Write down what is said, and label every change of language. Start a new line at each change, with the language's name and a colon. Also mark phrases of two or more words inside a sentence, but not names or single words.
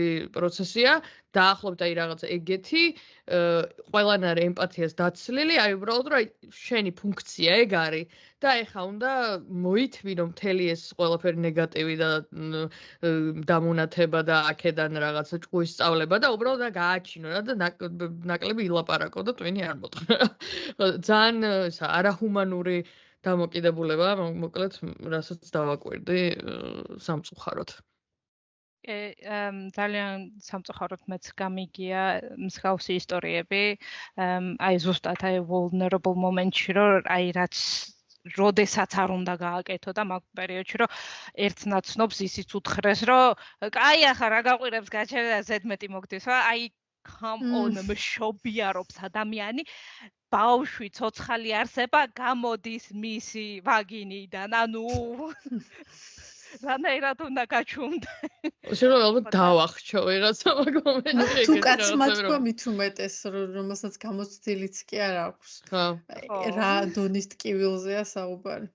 Georgian: პროცესია დაახლოებით აი რაღაც ეგეთი ყველანაირ ემპათიას დაცლილი აი უბრალოდ რომ აი შენი ფუნქცია ეგ არის და ეხა უნდა მოითმინო მთელი ეს ყველაფერი ნეგატივი და დამონათება და აქედან რაღაცა ჭკუის სწავლება და უბრალოდ და გააჩინო რა და ნაკლები ილაპარაკო და ტვინი არ მოთხრა ძალიან არაჰუმანური დამოკიდებულება მოკლედ რასაც დავაკვირდი სამწუხაროდ ძალიან სამწუხაროდ მეც გამიგია მსგავსი ისტორიები აი ზუსტად აი
English: vulnerable moment-
Georgian: ში რომ აი რაც როდესაც არ უნდა გააკეთო და მაგ პერიოდში რომ ერთ ნაცნობს ისიც უთხრეს რომ აი ახლა რა გაყვირებს გაჩერდა ზედმეტი მოგდის რა აი
English: come on
Georgian: მშობიარობს ადამიანი ბავშვი ცოცხალი არსება გამოდის მისი ვაგინიდან ანუ რანაირად უნდა გაჩუმდა შეიძლება ალბათ დავახჩო ვიღაცა მაგრამ თუ კაცმაც თქვა მით უმეტეს რომელსაც გამოცდილიც კი არ აქვს რა დონის ტკივილზეა საუბარი